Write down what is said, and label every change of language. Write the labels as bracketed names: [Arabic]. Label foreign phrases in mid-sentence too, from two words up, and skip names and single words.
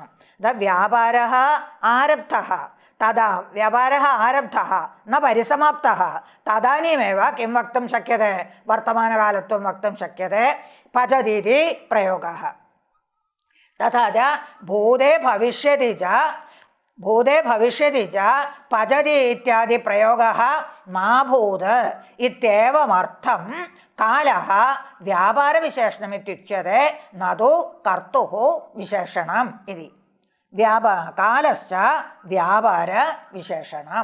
[Sanskrit] व्यापारः आरब्धः, तदा व्यापारः आरब्धः न परिसमाप्तः, तदानीमेव किं वक्तुं शक्यते? वर्तमानकालत्वं वक्तुं शक्यते, पचति इति प्रयोगः। तथा च भूते भविष्यति च ഭൂതേ ഭവിഷ്യതി ച പചതി ഇത്യാദി പ്രയോഗः മാ ഭൂത് ഇത്യേവമർത്ഥം കാലः വ്യാപാരവിശേഷണമിത്യുച്യത്തെ നതു കർത്തുഃ വിശേഷണം ഇതി. കാലശ്ച വ്യാപാരവിശേഷണം.